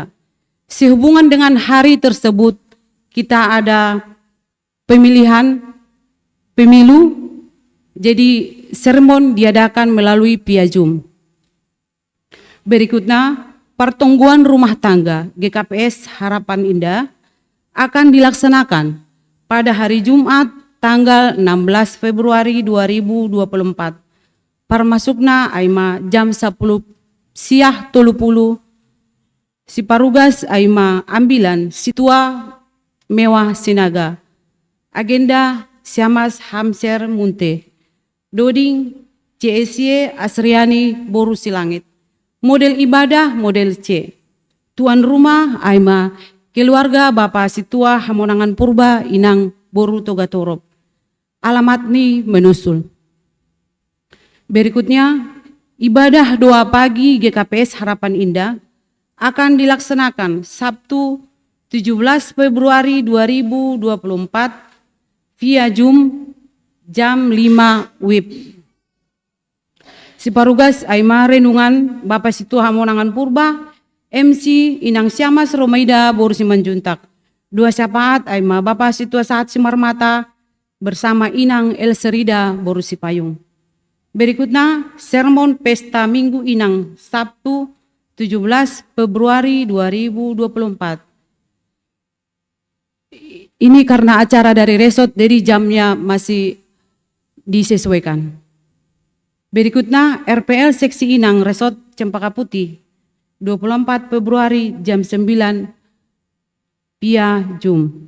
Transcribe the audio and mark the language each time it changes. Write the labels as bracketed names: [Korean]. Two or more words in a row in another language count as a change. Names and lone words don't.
[Indonesian] Sehubungan dengan hari tersebut, kita ada pemilu, jadi sermon diadakan melalui via Zoom. Berikutnya, pertemuan rumah tangga GKPS Harapan Indah akan dilaksanakan pada hari Jumat tanggal 16 Februari 2024. [Batak Simalungun] Parmasukna aima jam 10 siah 30 siparugas aima ambilan situa mewah Sinaga. [Indonesian] Agenda Siamas Hamser Munte. Doding CSY Asriani Boru Silangit. Model ibadah model C. Tuan rumah aima keluarga Bapak Situa Hamonangan Purba Inang Boru Togatorop. Alamat ni menusul. Berikutnya, ibadah doa pagi GKPS Harapan Indah akan dilaksanakan Sabtu 17 Februari 2024 via Zoom jam 5 WIB. [Batak Simalungun] Siparugas aima renungan Bapak Situa Hamonangan Purba, MC Inang Siamas Romaida Boru Simanjuntak. [Indonesian] Dua syafaat aima Bapak Situa Saat Simarmata bersama Inang El Serida Boru Sipayung. Berikutnya, sermon pesta Minggu Inang Sabtu 17 Februari 2024. Ini karena acara dari resort, jadi jamnya masih disesuaikan. Berikutnya, RPL Seksi Inang Resort Cempaka Putih 24 Februari jam 9 via Zoom.